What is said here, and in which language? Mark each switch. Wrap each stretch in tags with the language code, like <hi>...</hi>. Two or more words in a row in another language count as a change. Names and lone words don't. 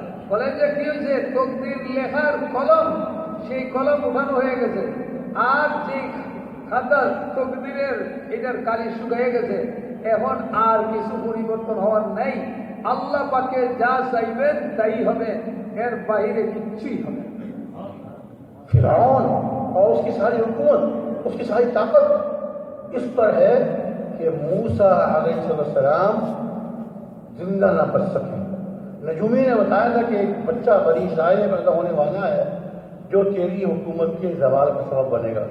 <bn>বলেন যে কি হয়েছে, তকদির লেখার কলম, সেই কলম উঠানো হয়ে গেছে, আর যে খাতা তকদিরের এটার কালি শুকিয়ে গেছে, এখন আর কিছু পরিবর্তন হওয়ার নেই. আল্লাহ পাকে যা চাইবেন তাই হবে, এর বাইরে কিচ্ছুই হবে.</bn> <ur>فرعون اور اس کی ساری حکومت، اس کی ساری طاقت اس پر ہے کہ موسیٰ</ur> <ar>علیہ السلام</ar> <ur>زندہ نہ بچ سکیں. نجومی نے بتایا تھا کہ ایک بچہ بنی اسرائیل میں پیدا ہونے والا ہے جو تیری حکومت کے زوال کا سبب بنے گا.</ur>